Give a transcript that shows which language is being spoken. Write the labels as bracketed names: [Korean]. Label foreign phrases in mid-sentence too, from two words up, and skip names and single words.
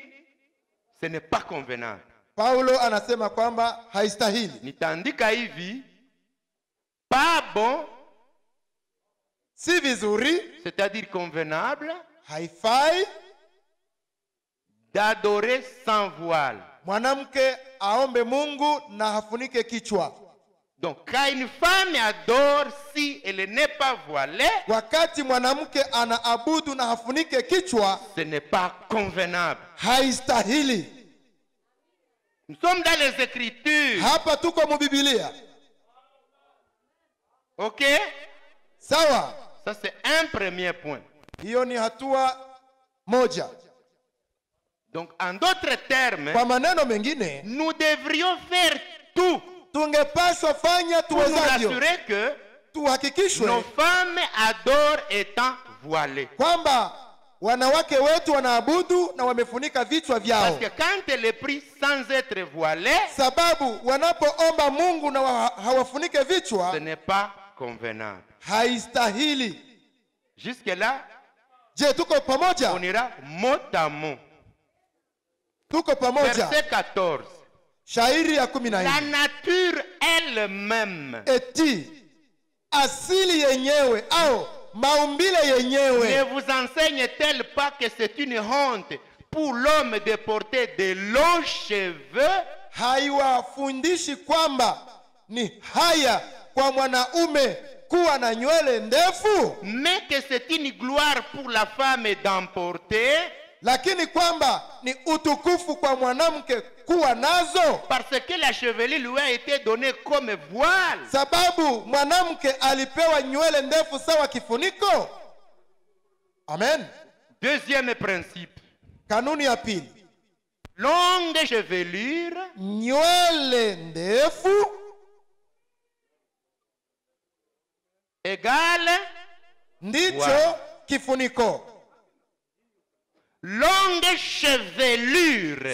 [French] Ce n'est pas convenable. [Swahili] Paulo anasema kwamba haistahili. Nitaandika hivi: [French] pas bon, [Swahili] Si vizuri, [French] c'est-à-dire convenable, [Swahili] haifai [French] d'adorer sans voile. [Swahili] mwanamke aombe Mungu na hafunike kichwa. [French] Donc quand une femme adore, si elle n'est pas voilée, [Swahili] Wakati mwanamke anaabudu na hafunike kichwa, [French] ce n'est pas convenable. [Swahili] haistahili. [French] Nous sommes dans les Écritures. [Swahili] Hapa tuko mu Biblia. [French] Ok? [Swahili] Sawa? [French] Ça c'est un premier point. [Swahili] Hiyo ni hatua moja. [French] Donc en d'autres termes, [Swahili] Kwa maneno mengine, [French] nous devrions faire tout [Swahili] tungepaswa fanya [French] pour nous [Swahili] tuwezavyo, [French] rassurer que [Swahili] tuhakikishwe [French] nos femmes adorent étant voilées. [Swahili] kwamba wanawake wetu wanaabudu na wamefunika vichwa [French] Parce [Swahili] vyao, [French] que quand elle est prise sans être voilée, [Swahili] sababu wanapoomba Mungu na hawafunike [French] ce [Swahili] vichwa, [French] n'est pas convenable. [Swahili] haistahili. [French] Jusque-là, [Swahili] Je, tuko pamoja? [French] on ira mot à mot. [Swahili] Tuko pamoja? [French] Verset 14. [Swahili] Shairi ya [French] La 14. nature elle-même [Swahili] Eti asili yenyewe au maumbile [French] ne [Swahili] yenyewe [French] vous enseigne-t-elle pas que c'est une honte pour l'homme de porter de longs cheveux? [Swahili] haiwafundishi kwamba ni haya kwa mwanaume kuwa na nywele ndefu, [French] Mais que c'est une gloire pour la femme d'en porter, [Swahili] lakini kwamba ni utukufu kwa mwanamke kuwa nazo, [French] parce que la chevelure lui a été donnée comme voile. [Swahili] sababu mwanamke alipewa nywele ndefu sawa kifuniko. [French] Amen. Deuxième principe. [Swahili] Kanuni ya pili, [French] Longue chevelure [Swahili] nywele ndefu [French] égale [Swahili] ndicho Wow. kifuniko. [French] longue chevelure.